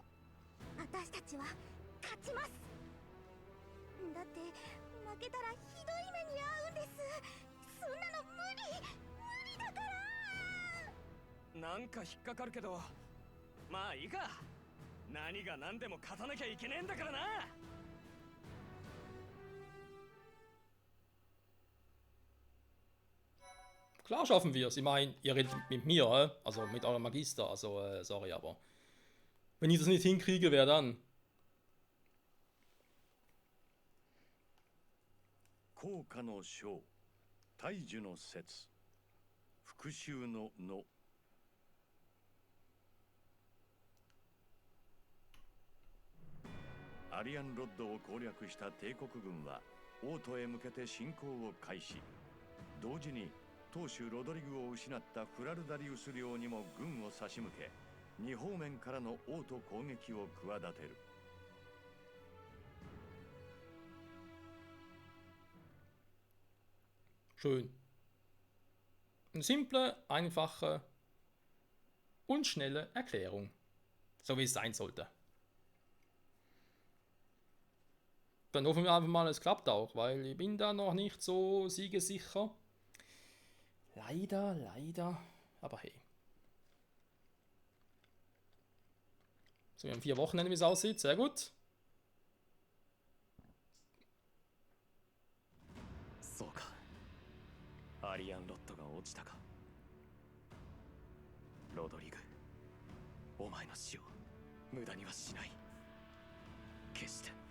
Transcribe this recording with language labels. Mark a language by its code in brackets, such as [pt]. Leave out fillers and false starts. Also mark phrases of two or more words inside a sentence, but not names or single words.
[ja] 私たちは勝ちます。だって負けたらひどい目に遭うんです。そんなの無理だから。なんか引っかかるけど、まあいいか。何が何でも勝たなきゃいけねえんだからな。 [de] Klar schaffen wir es. Ich meine, ihr redet mit mir, also mit eurem Magister. Also, sorry, aber wenn ich das nicht hinkriege, wer dann? [ja] 効果の章、大樹の説、復讐のの。アリアンロッドを攻略した帝国軍は王都へ向けて進行を開始。同時に当主ロドリグを失ったフラルダリウス領にも軍を差し向け、2方面からの王都攻撃を企てる。 [de] Schön. Eine simple, einfache und schnelle Erklärung. So wie es sein sollte. Dann hoffen wir einfach mal, es klappt auch, weil ich bin da noch nicht so siegesicher. Leider. Aber hey. So, wir haben 4 Wochenende, wie es aussieht. Sehr gut. [ja] そうか。アリアンロッドが落ちたか。ロドリグ、お前の死を無駄にはしない。決して。